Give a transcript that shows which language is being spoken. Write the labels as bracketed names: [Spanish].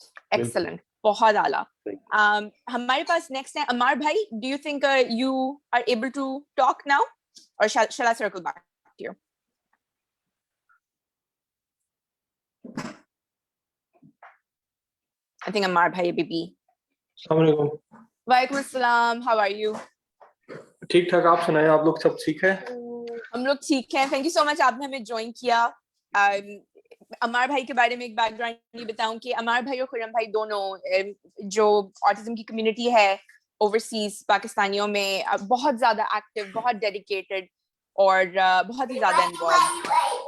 [Urdu] Excellent, بہت اعلیٰ. ہمارے پاس نیکسٹ ہے عمار بھائی. [English] Do you think you are able to talk now, اور shall I circle back to you? I think [Urdu] Ammar بھائی ابھی بھی. السلام علیکم. وعلیکم السلام, [English] how are you? [Urdu] ٹھیک ٹھاک, آپ سنائیں, آپ لوگ سب ٹھیک ہے؟ ہم لوگ ٹھیک ہیں. تھینک یو سو مچ, آپ نے ہمیں جوائن کیا. عمار بھائی کے بارے میں ایک بیک گراؤنڈ یہ بتاؤں کہ عمار بھائی اور خرم بھائی دونوں جو آٹزم کی کمیونٹی ہے اوورسیز پاکستانیوں میں بہت زیادہ ایکٹیو, بہت ڈیڈیکیٹڈ, اور بہت ہی زیادہ انوالو.